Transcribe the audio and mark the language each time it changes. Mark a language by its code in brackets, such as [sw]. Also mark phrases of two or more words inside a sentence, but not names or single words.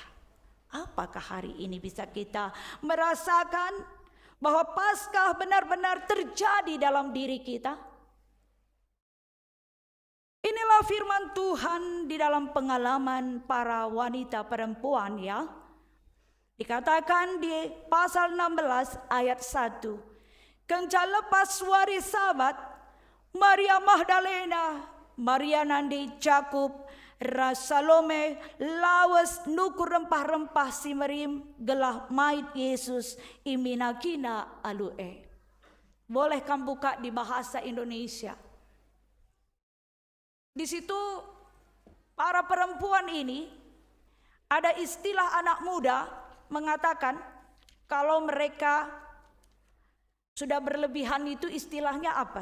[id] Apakah hari ini bisa kita merasakan bahwa Paskah benar-benar terjadi dalam diri kita? Inilah firman Tuhan di dalam pengalaman para wanita perempuan ya. Dikatakan di pasal 16 ayat 1. [btx] Kenca lepas wari Sabat, Maria Magdalena, Maria nandi Jakub, Salome lawas nuku rempah-rempah simerim gelah mait Yesus iminakina alue. [id] Boleh kamu buka di bahasa Indonesia. Di situ para perempuan ini ada istilah anak muda mengatakan kalau mereka sudah berlebihan itu istilahnya apa?